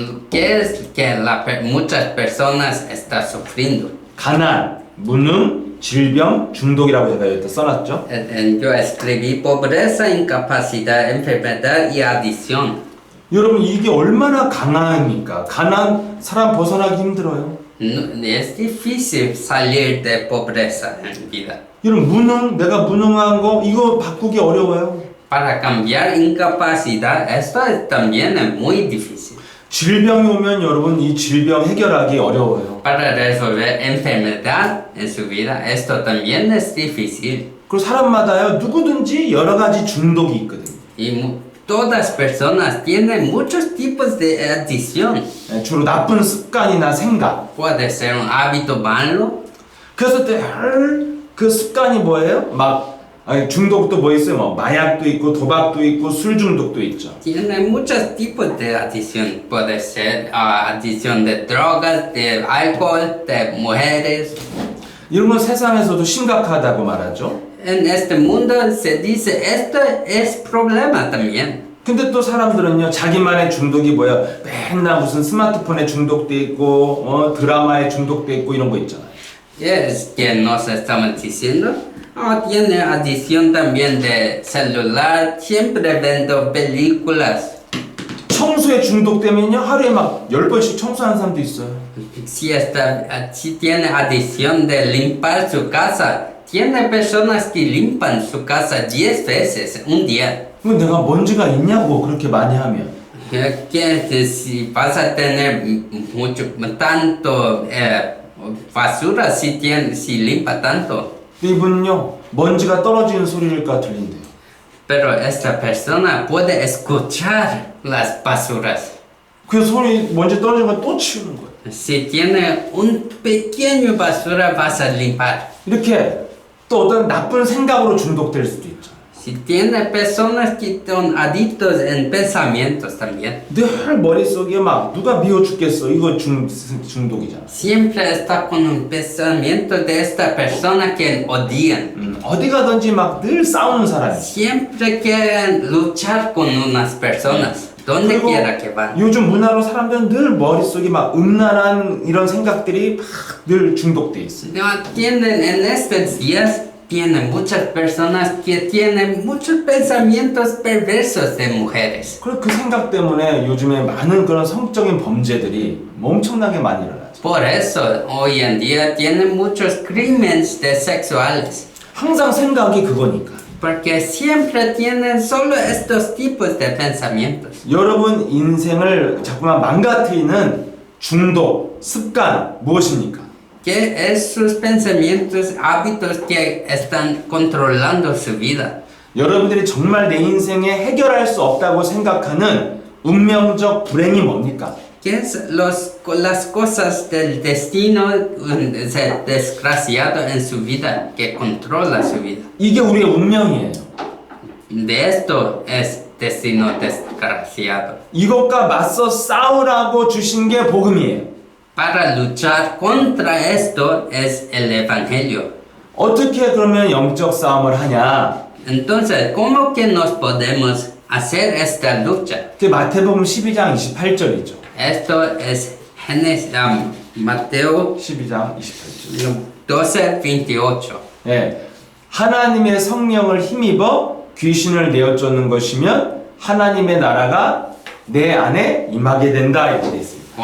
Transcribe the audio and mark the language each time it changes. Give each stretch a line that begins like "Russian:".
Spanish: ¿Qué es que muchas personas están sufriendo?
Korean: 가난, 무능, 질병, 중독이라고 제가 여기다 써놨죠.
Spanish: Yo escribí pobreza, incapacidad, enfermedad y adicción.
Korean: 여러분 이게 얼마나 강합니까? 가난 사람 벗어나기 힘들어요.
Spanish: Es difícil salir de pobreza en vida.
Korean: 여러분 무능, 내가 무능한 거 이거 바꾸기 어려워요.
Spanish: Para cambiar incapacidad, esto también es muy difícil.
Korean: 질병이 오면 여러분 이 질병 해결하기 어려워요.
Spanish: Para resolver enfermedad en su vida, esto también es difícil.
Korean: 그리고 사람마다요 누구든지 여러 가지 중독이 있거든요.
Spanish: Y todas personas tienen muchos tipos de adicción.
Korean: 주로 나쁜 습관이나 생각.
Spanish: Puede ser un hábito malo.
Korean: 그래서 그 습관이 뭐예요? 중독도 뭐 있어요? 뭐 마약도 있고 도박도 있고 술 중독도 있죠.
Spanish: Tiene muchos tipos de adicción. Puede ser adicción de drogas, de alcohol, de mujeres.
Korean: 이런 건 세상에서도 심각하다고 말하죠.
Spanish: En este mundo se dice esto es problema también.
Korean: 근데 또 사람들은요 자기만의 중독이 뭐야? 맨날 무슨 스마트폰에 중독돼 있고 드라마에 중독돼 있고 이런 거 있잖아요.
Spanish: Es que nos estamos diciendo. Tiene adicción también de celular, siempre viendo películas.
Korean: 청소에 중독되면요 하루에 막 10번씩 청소하는 사람도 있어요.
Spanish: Si tiene adicción de limpiar su casa, tiene personas que limpian su casa 10 veces un día.
Korean: 그럼 내가 먼지가 있냐고 그렇게 많이 하면.
Spanish: Que si vas a tener tanto basura si limpia tanto.
Korean: 이분은요 먼지가 떨어지는 소리가 들린대요.
Spanish: Pero esta persona puede escuchar las basuras.
Korean: 그 소리 먼지 떨어지는 거 또 치우는 거예요.
Spanish: Si tiene un pequeño basura vas a limpiar.
Korean: 이렇게 또 어떤 나쁜 생각으로 중독될 수도 있죠.
Spanish: Si tiene personas que son adictos en pensamientos también.
Korean: 늘 머릿속에 막 누가 미워 죽겠어. 이거 중독이잖아.
Spanish: Siempre está con un pensamiento de esta persona que odian.
Korean: 어디 가든지 막 늘 싸우는 사람이.
Spanish: Siempre quieren luchar con unas personas, donde
Korean: 그리고
Spanish: quiera que van.
Korean: 요즘 문화로 사람들은 늘 머릿속에 막 음란한 이런 생각들이 막 늘 중독돼 있어.
Spanish: No tienen en estos días, tienen muchas personas que tienen muchos pensamientos perversos de mujeres.
Korean: 그리고 그 생각 때문에 요즘에 많은 그런 성적인 범죄들이 엄청나게 많이 일어나죠.
Spanish: Por eso hoy en día tienen muchos crímenes de sexuales.
Korean: 항상 생각이 그거니까.
Spanish: Porque siempre tienen solo estos tipos de pensamientos.
Korean: 여러분 인생을 자꾸만 망가뜨리는 중독, 습관 무엇입니까?
Spanish: Que es sus pensamientos, hábitos que están controlando su vida.
Korean: 여러분들이 정말 내 인생에 해결할 수 없다고 생각하는 운명적 불행이 뭡니까?
Spanish: Que es las cosas del destino desgraciado en su vida, que controla su vida.
Korean: 이게 우리의 운명이에요.
Spanish: De esto es destino desgraciado.
Korean: 이것과 맞서 싸우라고 주신 게 복음이에요.
Spanish: Para luchar contra esto es el Evangelio.
Korean: 어떻게 그러면 영적 싸움을 하냐?
Spanish: Entonces, ¿cómo que nos podemos hacer esta lucha?
Korean: 그게 마태복음 12장 28절이죠.
Spanish: Esto es Mateo
Korean: 12장 28절.
Spanish: 12:28.
Korean: 예. 하나님의 성령을 힘입어 귀신을 내어 쫓는 것이면 하나님의 나라가 내 안에 임하게 된다 이렇게 돼 있습니다.